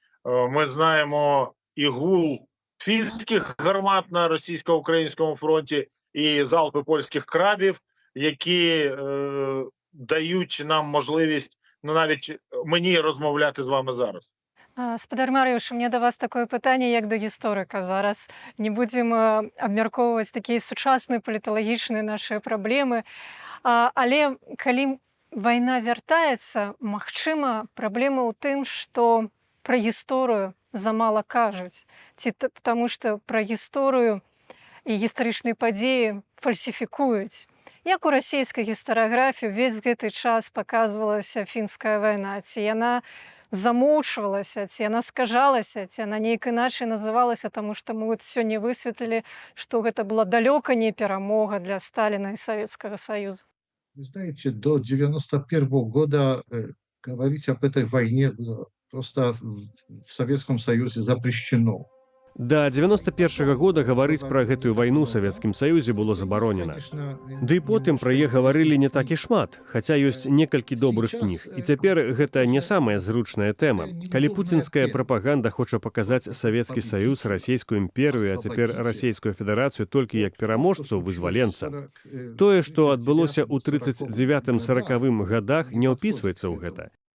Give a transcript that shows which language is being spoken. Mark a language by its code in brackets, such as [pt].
[uk] Ми знаємо і гул фінських гармат на російсько-українському фронті, і залпи польських крабів, які дають нам можливість, навіть мені розмовляти з вами зараз. [be] Спадар Марыюш, [ru] у меня [be] до вас такое пытанне, як до гісторыка. Зараз не будзем абмяркоўваць такія сучасныя паліталагічныя нашыя праблемы. Але калі вайна вяртаецца, магчыма, праблема ў тым, што пра гісторыю замала кажуць. Ці таму што пра гісторыю і гістарычныя падзеі фальсіфікуюць. Як у расійскай гістарыяграфіі ўвесь гэты час паказвалася фінская вайна? Ці яна замоўчвалася, ці яна скажалася, ці яна неяк іначай называлася, таму што мы сёння высветлілі, што гэта была далёка не перамога для [ru] Сталина и Советского Союза. Вы знаете, до 1991 года говорить об этой войне было просто в Советском Союзе запрещено. [be] Да 91-го года гаварыць пра гэтую вайну ў Савецкім Саюзе было забаронена. Ды і потым пра яе гаварылі не так і шмат, хаця ёсць некалькі добрых кніг. І цяпер гэта не самая зручная тэма. Калі пуцінская прапаганда хоча паказаць Савецкі Саюз, расійскую імперыю, а цяпер расійскую федэрацыю толькі як пераможцу, вызваленца, тое, што адбылося ў 39-40 годах, не ўпісваецца ў гэта.